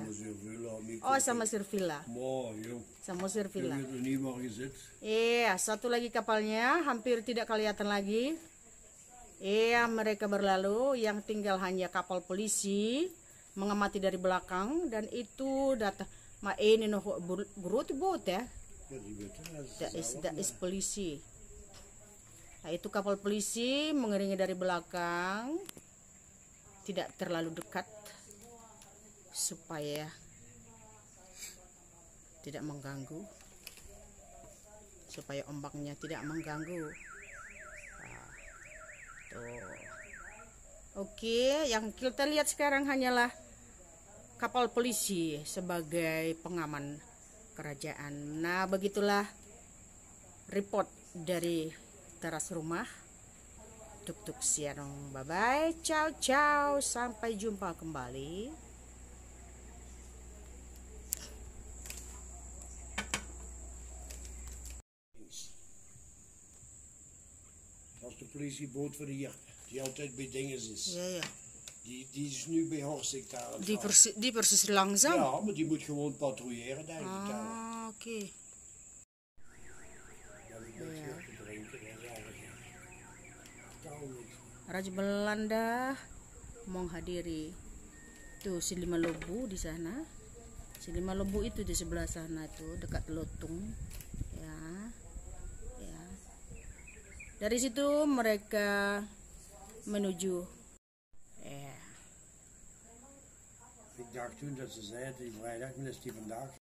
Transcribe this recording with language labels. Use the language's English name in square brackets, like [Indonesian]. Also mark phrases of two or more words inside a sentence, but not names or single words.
[Indonesian] Oh, Samosir Villa. Samosir Villa. Iya, satu lagi kapalnya hampir tidak kelihatan lagi. Iya, mereka berlalu, yang tinggal hanya kapal polisi mengamati dari belakang, dan itu datang ini [Dutch] grote boot [Indonesian] ya. [Dutch] Dat is polisi. [Indonesian] Nah, itu kapal polisi mengiringi dari belakang. tidak terlalu dekat supaya tidak mengganggu, supaya ombaknya tidak mengganggu. Nah, tuh. Oke, yang kita lihat sekarang hanyalah kapal polisi sebagai pengaman kerajaan. Nah, begitulah report dari teras rumah Tuk-tuk Sianong. [English] Bye bye, [Italian] ciao ciao, [Indonesian] sampai jumpa kembali. [Dutch] Dat is de politieboot voor hier, die altijd bij dinges is. Ja. Die is nu bij Horsik daar aan het varen. Die precies langzaam. Ja, maar die moet gewoon patrouilleren, denk ik. Daar. Ah, oké. Dan heb ik niks meer te drinken, dat is eigenlijk totaal niks. [Indonesian] Raja Belanda menghadiri tuh si Lima Lobu di sana. Si Lima Lobu itu di sebelah sana tuh dekat Lotung. Ya. Dari situ mereka menuju. [Dutch] Ik dacht toen dat ze zei, die vrijdag, is die vandaag